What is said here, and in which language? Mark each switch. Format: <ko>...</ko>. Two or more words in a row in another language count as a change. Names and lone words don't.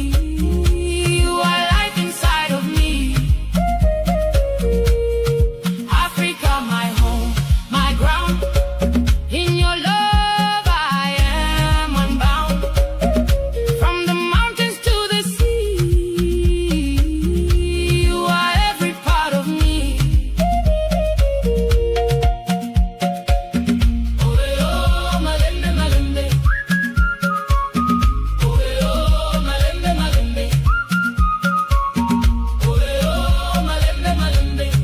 <en>You are life inside of me. Africa, my home, my ground. In your love I am unbound. From the mountains to the sea, you are every part of me.</en> <ln>Oye, oh, malembe, malembe. Oye, oh, malembe, malembe. Oye, oh, malembe, malembe.</ln>